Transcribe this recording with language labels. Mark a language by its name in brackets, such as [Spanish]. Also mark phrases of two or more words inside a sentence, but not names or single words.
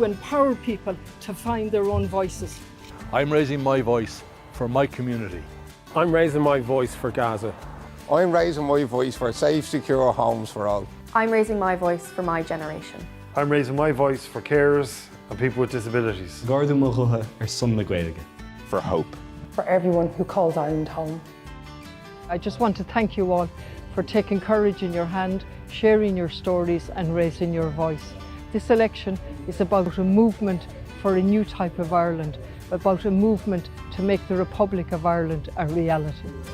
[English] to empower people to find their own voices. I'm raising my voice for my community. I'm raising my voice for Gaza. I'm raising my voice for safe, secure homes for all. I'm raising my voice for my generation. I'm raising my voice for carers and people with disabilities. [Irish] Garda Mochucha ar son na Gaeilge. [English] For hope. for everyone who calls Ireland home. I just want to thank you all for taking courage in your hand, sharing your stories and raising your voice. This election is about a movement for a new type of Ireland, about a movement to make the Republic of Ireland a reality.